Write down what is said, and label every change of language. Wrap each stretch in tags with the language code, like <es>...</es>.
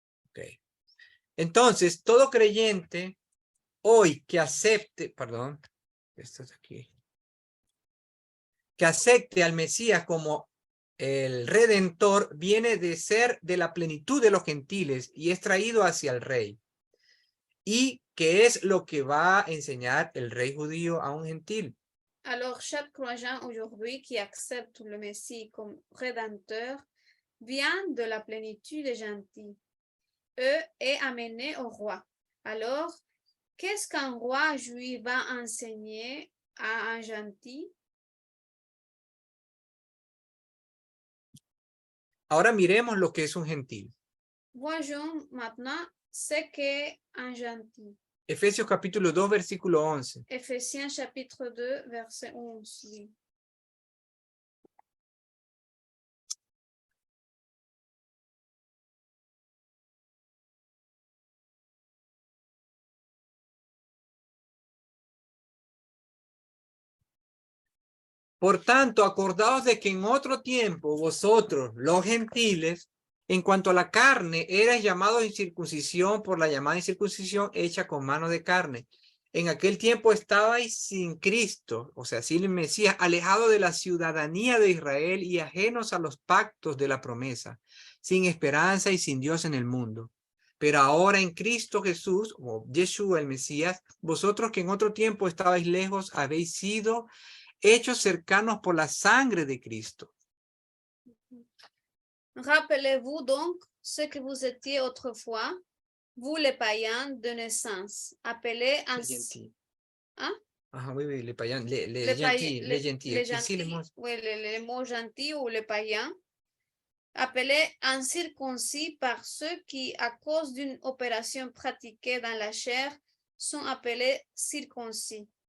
<es>Okay. Entonces, todo creyente hoy que acepte, perdón, esto es aquí, que acepte al Mesías como el Redentor, viene de ser de la plenitud de los gentiles y es traído hacia el Rey. Y ¿Qué es lo que va a enseñar el rey judío a un gentil?</es> <fr>Alors, chaque croyant aujourd'hui qui accepte le Messie comme rédempteur vient de la plénitude des gentils. Eux est amené au roi. Alors, qu'est-ce qu'un roi juif va enseigner à un gentil?</fr> <es>Ahora miremos lo que es un gentil.</es> <fr>Voyons maintenant ce qu'est un gentil.</fr> <es>Efesios capítulo 2, versículo 11.</es> <fr>Éphésiens chapitre 2, verset 11. dit.</fr> <es>Por tanto, acordaos de que en otro tiempo vosotros, los gentiles, en cuanto a la carne, erais llamados incircuncisión por la llamada incircuncisión hecha con mano de carne. En aquel tiempo estabais sin Cristo, o sea, sin el Mesías, alejados de la ciudadanía de Israel y ajenos a los pactos de la promesa, sin esperanza y sin Dios en el mundo. Pero ahora en Cristo Jesús, o Yeshua el Mesías, vosotros que en otro tiempo estabais lejos, habéis sido hechos cercanos por la sangre de Cristo.</es> <fr>Rappelez-vous donc ce que vous étiez autrefois, vous les païens de naissance, appelés Les gentils. Hein? Ajá, oui, oui, les païens, les les gentils, les gentils. les</fr> <es>Aquí sí, les</es> <fr>gentils, mots. oui, les mots gentils ou les païens, appelés incirconcis par ceux qui, à cause d'une opération pratiquée dans la chair, sont appelés circoncis.</fr>